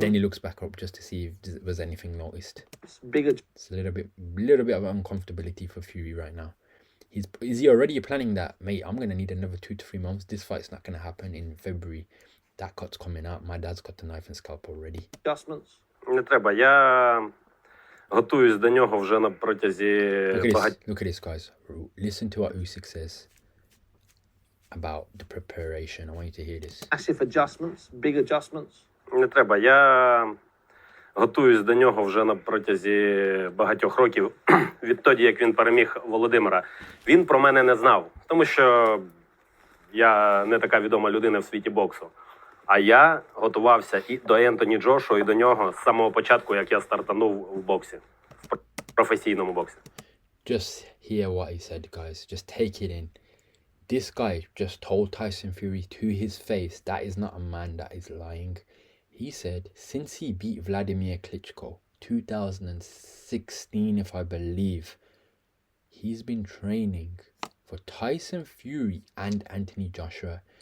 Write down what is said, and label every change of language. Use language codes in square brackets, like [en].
[en] then he looks back up just to see if there was anything noticed. bigger? It's a little bit of uncomfortability for Fury right now. Is he already planning that, mate, I'm going to need another 2 to 3 months. This fight's not going to happen in February. That cut's coming out. My dad's got the knife and scalpel already. Adjustments. [uk] Не треба. Я готуюсь до нього вже на протязі [en] Look at this, guys. Listen to what Usyk says about the preparation. I want you to hear this. Massive adjustments, big adjustments. [uk] Не треба. Я готуюсь до нього вже на протязі багатьох років. Відтоді, як він переміг Володимира. Він про мене не знав, тому що я не така відома людина в світі боксу. А я готувався і до Ентоні Джошуа, і до нього з самого початку, як я стартанув в боксі, в професійному боксі. [en] Just hear what he said, guys. Just take it in. This guy just told Tyson Fury to his face that is not a man that is lying. He said since he beat Vladimir Klitschko 2016, if I believe, he's been training for Tyson Fury and Anthony Joshua.